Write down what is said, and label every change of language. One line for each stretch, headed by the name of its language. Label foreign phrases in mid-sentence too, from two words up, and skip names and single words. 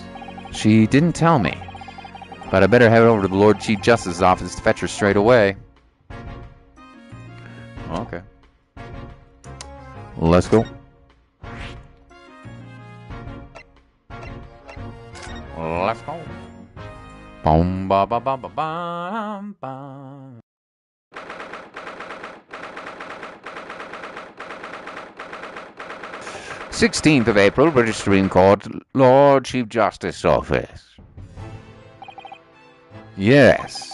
English: She didn't tell me. But I better head over to the Lord Chief Justice's office to fetch her straight away. Okay. Let's go. Let's go. Bum ba ba ba ba bum bum. April 16th, registering court, Lord Chief Justice office. Yes.